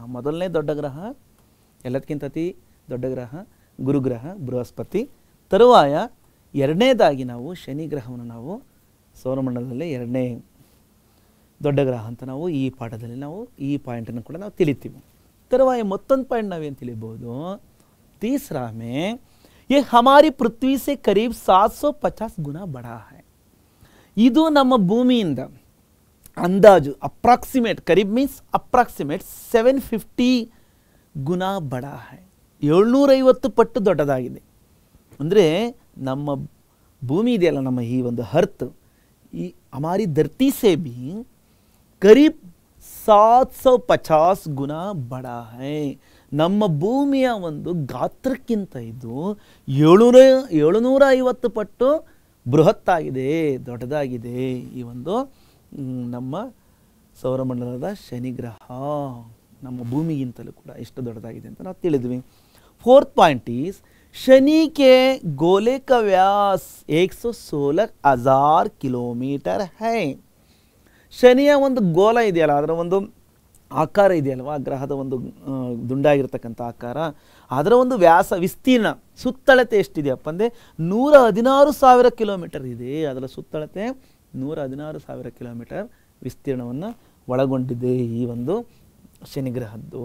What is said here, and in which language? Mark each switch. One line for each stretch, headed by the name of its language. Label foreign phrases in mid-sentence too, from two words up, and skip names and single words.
Kannada: ಮೊದಲನೇ ದೊಡ್ಡ ಗ್ರಹ ಎಲ್ಲದಕ್ಕಿಂತ ಅತಿ ದೊಡ್ಡ ಗ್ರಹ ಗುರುಗ್ರಹ ಬೃಹಸ್ಪತಿ. ತರುವಾಯ ಎರಡನೇದಾಗಿ ನಾವು ಶನಿ ಗ್ರಹವನ್ನು ನಾವು ಸೌರಮಂಡಲದಲ್ಲಿ ಎರಡನೇ ದೊಡ್ಡ ಗ್ರಹ ಅಂತ ನಾವು ಈ ಪಾಠದಲ್ಲಿ ನಾವು ಈ ಪಾಯಿಂಟನ್ನು ಕೂಡ ನಾವು ತಿಳಿತೀವಿ. ತರುವಾಯ ಮತ್ತೊಂದು ಪಾಯಿಂಟ್ ನಾವೇನು ತಿಳಿಬೋದು,
Hindi: तीसरा में ये हमारी पृथ्वी से करीब 750 गुना बड़ा है.
Kannada: ಇದು ನಮ್ಮ ಭೂಮಿಯಿಂದ ಅಂದಾಜು ಅಪ್ರಾಕ್ಸಿಮೇಟ್, ಕರೀಬ್
English: means approximate
Kannada: 750
Hindi: गुना बड़ा है,
Kannada: 750 ಪಟ್ಟು ದೊಡ್ಡದಾಗಿದೆ. ಅಂದರೆ ನಮ್ಮ ಭೂಮಿ ಇದೆಯಲ್ಲ, ನಮ್ಮ ಈ ಒಂದು ಅರ್ತ್, ಈ
Hindi: हमारी धरती से भी करीब 750 गुना बड़ा है.
Kannada: ನಮ್ಮ ಭೂಮಿಯ ಒಂದು ಗಾತ್ರಕ್ಕಿಂತ ಇದು 750 ಪಟ್ಟು ಬೃಹತ್ತಾಗಿದೆ, ದೊಡ್ಡದಾಗಿದೆ ಈ ಒಂದು ನಮ್ಮ ಸೌರಮಂಡಲದ ಶನಿಗ್ರಹ. ನಮ್ಮ ಭೂಮಿಗಿಂತಲೂ ಕೂಡ ಎಷ್ಟು ದೊಡ್ಡದಾಗಿದೆ ಅಂತ ನಾವು ತಿಳಿದ್ವಿ.
English: fourth point is
Hindi: शनि के गोले का व्यास 116,000 किलोमीटर है.
Kannada: ಶನಿಯ ಒಂದು ಗೋಲ ಇದೆಯಲ್ಲ, ಅದರ ಒಂದು ಆಕಾರ ಇದೆಯಲ್ವಾ, ಗ್ರಹದ ಒಂದು ದುಂಡಾಗಿರ್ತಕ್ಕಂಥ ಆಕಾರ, ಅದರ ಒಂದು ವ್ಯಾಸ ವಿಸ್ತೀರ್ಣ ಸುತ್ತಳತೆ ಎಷ್ಟಿದೆಯಪ್ಪ ಅಂದರೆ 116,000 ಕಿಲೋಮೀಟರ್ ಇದೆ. ಅದರ ಸುತ್ತಳತೆ 116,000 ಕಿಲೋಮೀಟರ್ ವಿಸ್ತೀರ್ಣವನ್ನು ಒಳಗೊಂಡಿದೆ ಈ ಒಂದು ಶನಿಗ್ರಹದ್ದು.